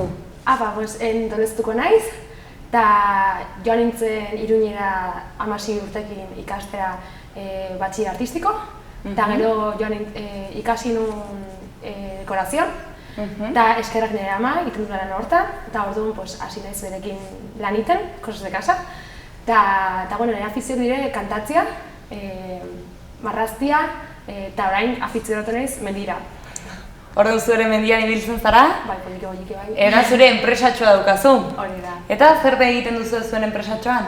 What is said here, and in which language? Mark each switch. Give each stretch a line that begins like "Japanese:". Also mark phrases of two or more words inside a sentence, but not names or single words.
Basque: Pues, Doneztuko naiz, eta joan nintzen Iruñera 16 urtekin ikastera batxiller artistiko, eta gero joan ikasi nuen dekorazioan, eta eskerrak nire ama, iten dut lan hortan, eta orduan hasi naiz berekin laniten,
Spanish: cosas de casa.
Basque: Eta nire afizio dire kantatzea, marraztia, eta orain afizionatu naiz mendira. Orduan zure mendian ibiltzen zara? Bai, poliki bai. Eta zure enpresatxoa daukazu? Hori da. Eta zer egiten duzu zuen enpresatxoan?